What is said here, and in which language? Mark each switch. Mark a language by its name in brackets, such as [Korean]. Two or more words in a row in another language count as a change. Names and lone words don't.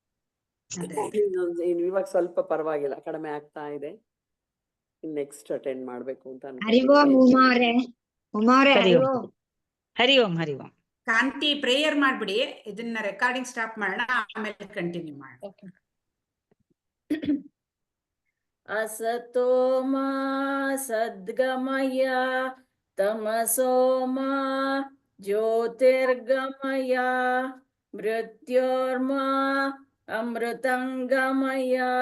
[Kannada] ಇವಾಗ ಸ್ವಲ್ಪ ಪರವಾಗಿಲ್ಲ, ಕಡಿಮೆ ಆಗ್ತಾ ಇದೆ. [English] next attend [Kannada] ಮಾಡ್ಬೇಕು ಅಂತ [Sanskrit] ಹರಿ ಓಂ [Kannada] ಉಮಾ ಅವರೇ. ಉಮಾ ಅವರೇ, [Sanskrit] ಹರಿ ಓಂ. ಹರಿ ಓಂ. ಹರಿ ಓಂ. [Kannada] ಕಾಂತಿ ಪ್ರೇಯರ್ ಮಾಡ್ಬಿಡಿ, ಇದನ್ನ [English] recording stop [Kannada] ಮಾಡೋಣ, ಆಮೇಲೆ ಕಂಟಿನ್ಯೂ ಮಾಡೋಣ. [English] Okay. [Sanskrit] असतो मा सद्गमय तमसो मा ज्योतिर्गमय मृत्योर्मा अमृतंगमय.